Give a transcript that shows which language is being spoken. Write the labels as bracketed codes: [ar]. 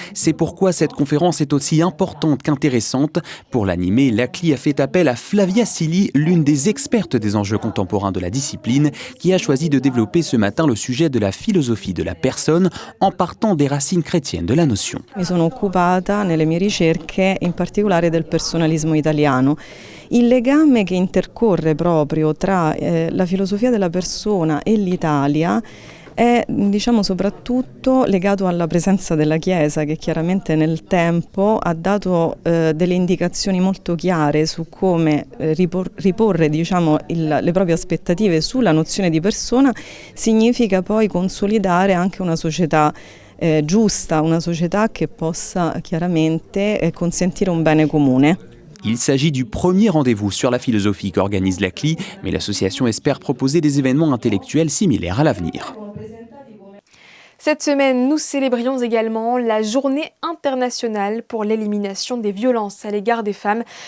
[fr] C'est pourquoi cette conférence est aussi importante qu'intéressante. Pour l'animer, l'ACLI a fait appel à Flavia Silli, l'une des expertes des enjeux contemporains de la discipline, qui a choisi de développer ce matin le sujet de la philosophie de la personne en partant des racines chrétiennes de la notion. [it] Mi sono occupata nelle mie ricerche in particolare del personalismo italiano. Il legame che intercorre proprio tra la filosofia della persona e l'Italia è soprattutto legato alla presenza della Chiesa, che chiaramente nel tempo ha dato delle indicazioni molto chiare su come riporre le proprie aspettative sulla nozione di persona significa poi consolidare anche una società giusta, una società che possa chiaramente consentire un bene comune. [fr] Il s'agit du premier rendez-vous sur la philosophie qu'organise l'ACLI, mais l'association espère proposer des événements intellectuels similaires à l'avenir. Cette semaine, nous célébrions également la Journée internationale pour l'élimination des violences à l'égard des femmes.